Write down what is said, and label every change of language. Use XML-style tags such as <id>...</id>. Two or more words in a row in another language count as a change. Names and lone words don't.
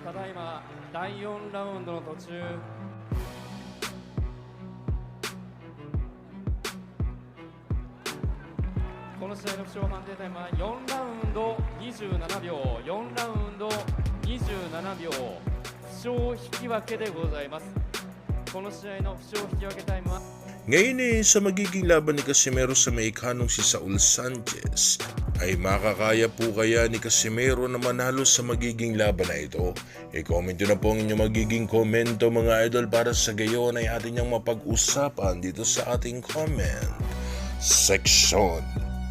<ja>ただいま第4ラウンドの途中。この試合の負傷判定タイムは4ラウンド27秒、4ラウンド27秒、負傷引き分けでございます。この試合の負傷引き分けタイムは</ja> <tl>Ngayon sa magiging laban ni Casimero sa Mexicanong si Sanchez, ay makakaya po kaya ni Casimero na manalo sa magiging laban na ito? I-comment nyo na po ang inyong magiging komento mga idol para sa gayon ay atin niyang mapag-usapan dito sa ating</tl> <en>comment section.</en>